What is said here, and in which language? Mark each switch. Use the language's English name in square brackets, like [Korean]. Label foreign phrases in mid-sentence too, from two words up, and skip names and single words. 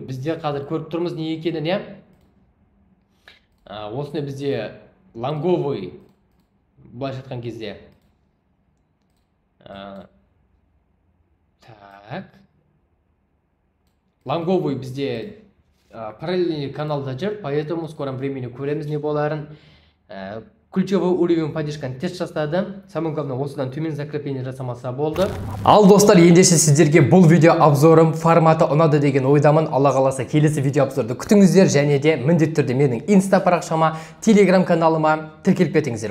[Kazakh] Бізде қазір көріп тұрмыз не екенін, осыны бізде лонговый былайша айтқан кезде лонговый бізде параллельный каналда жүр, [Russian] поэтому в скором времени [Kazakh] көреміз не боларын. [Russian] Ключевой уровень поддержканы [Kazakh] тест жасады. [Russian] Самое главное, [Kazakh] осыдан төмен закрепление жасамаса болды. Ал достар, ендеше сіздерге бұл видео обзорым форматы ұнады деген ойдамын. Алла қаласа келесі видео обзорды күтіңіздер, және де міндетті түрде менің инста парақшама, телеграм каналыма тіркеліп кетіңіздер.